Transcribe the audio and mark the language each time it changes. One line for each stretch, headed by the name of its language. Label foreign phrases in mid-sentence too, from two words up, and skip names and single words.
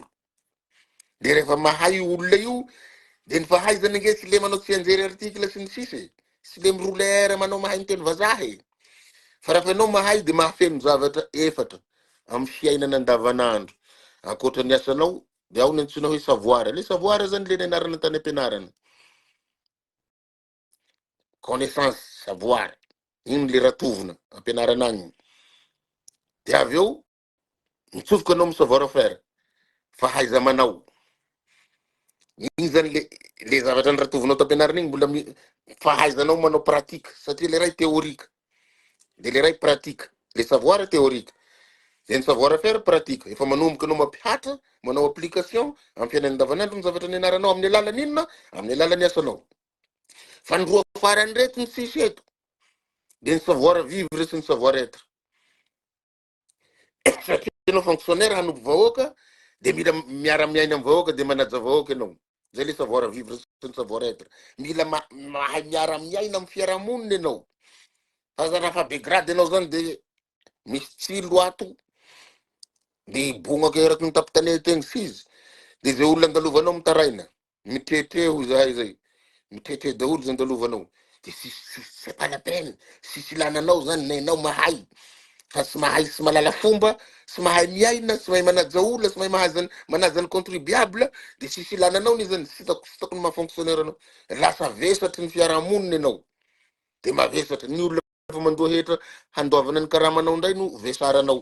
Malagasy: De rehefa mahay olona io, de ny fahaizany nge tsy le manao tsy anjery article sy ny sisy, sy le mirouleur manao mahay miteny vazaha. Fa raha anao mahay de mahafeno zavatra efatra amin'ny fiainana andavanandro. Ankoatra ny asanao, de ao ny antsoina hoe savoir. Le savoir zany le nianarana tany ampianarana.
French: Connaissance, savoir.
Malagasy: Iny le ratovina ampianarana agny. De avy eo, mitsofoka anao amin'ny
French: savoir faire.
Malagasy: Fahaiza manao. Iny zany le zavatra ny ratovinao tampianarana iny mbola fahaizanao manao pratique, satria le ray théorique. De le ray pratique.
French: Le savoir théorique.
Malagasy: De ny
French: savoir faire pratique.
Malagasy: Efa manomboka anao mampihatra, manao application amin'ny fiainana andavanandro ny zavatra nianaranao amin'ny alalan'ny inona? Amin'ny alalan'ny asanao. Fa ny roa farany reto ny sisy eto. De ny
French: savoir vivre
Malagasy: sy ny
French: savoir être.
Malagasy: Satria anao fonctionnaire hanompo vahoaka, de mila miara-miaina amin'ny vahoaka de manaja vahoaka ianao. Zay le
French: savoir vivre
Malagasy: sy ny
French: savoir être.
Malagasy: Mila mahay miara-miaina amin'ny fiarahamonina ianao. Fa raha fa be grade ianao zany de misy tsilo ato, de bognaka eraky ny tapitany egny s'izy. De zay olona andalovanao mitaraina, mitretre ho zahay zay. Mitretre daholo zay andalovanao.
French: De c'est pas la peine.
Malagasy: Sisy ilananao zany na ianao mahay. Fa tsy mahay, tsy malala fomba, tsy mahay miaina, tsy mahay manaja olona, tsy mahay manaja ny contribuable, de sisy ilananao ny zany, tsy hitako ny maha-fonctionnaire anao. Lasa vesatry ny fiarahamonina ianao. De mavesatra ny olona fa mandoa hetra handoavana ny karamanao ndray no vesaranao.